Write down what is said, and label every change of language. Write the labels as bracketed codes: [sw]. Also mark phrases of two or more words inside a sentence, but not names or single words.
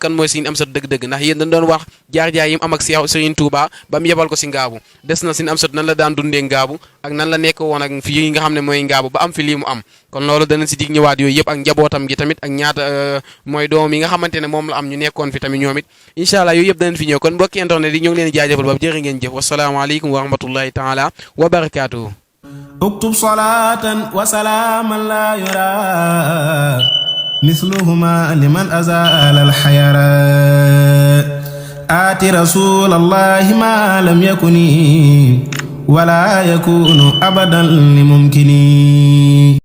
[wo] kan mooy Serigne Amsatou dëgg-dëgg ndax yéen dañ doon wax jaar-jaar yi mu am ak Serigne Touba ba mu yebal ko si Ngaabu des na Serigne Amsatou nan la daan dundee Ngaabu ak nan la nekk woon ak fii nga xam ne mooy Ngaabu ba am fi lii mu am kon loolu danañ si dig ñëwaat yooyu yëpp ak njabootam gi tamit ak ñaata mooy doom yi nga xamante ne moom la am ñu nekkoon fi tamit ñoom it [ar] إن شاء الله [wo] yooyu yëpp danañ fi ñëw kon mbokki internet yi ñoo ngi leen di jaajëfal ba jërë ngeen jëf [ar] والسلام عليكم ورحمة الله تعالى وبركاته اكتب صلاة وسلاما لا يرى مثلهما لمن أزال الحيرات آت رسول الله ما لم يكن ولا يكون أبدا لممكن